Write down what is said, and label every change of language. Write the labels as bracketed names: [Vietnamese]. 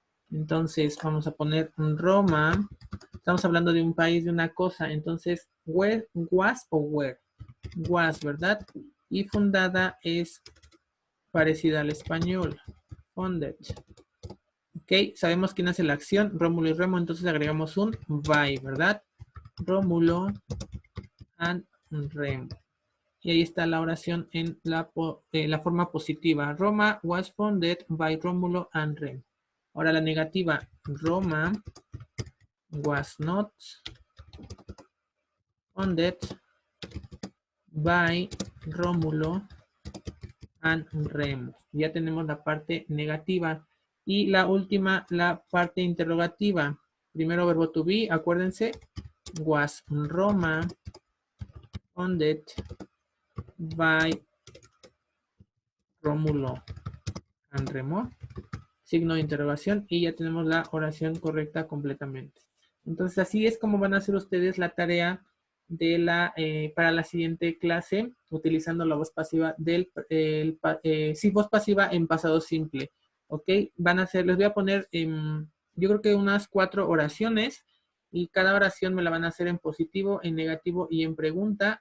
[Spanish] Entonces vamos a poner Roma. Estamos hablando de un país, de una cosa. Entonces, where, was o where. Was, ¿verdad? Y fundada es parecida al español. Founded. Ok, sabemos quién hace la acción, Rómulo y Remo, entonces agregamos un by, ¿verdad? Rómulo and Remo. Y ahí está la oración en la forma positiva. [English] Roma was founded by Rómulo and Remo. [Spanish] Ahora la negativa. [English] Roma was not founded by Rómulo and Remo. [Spanish] Ya tenemos la parte negativa. Y la última, la parte interrogativa. Primero verbo to be, acuérdense. [English] Was Roma founded by Rómulo and Remo? [Spanish] Signo de interrogación y ya tenemos la oración correcta completamente. Entonces así es como van a hacer ustedes la tarea de para la siguiente clase utilizando la voz pasiva sí, voz pasiva en pasado simple. Ok, van a hacer, les voy a poner yo creo que unas 4 oraciones y cada oración me la van a hacer en positivo, en negativo y en pregunta.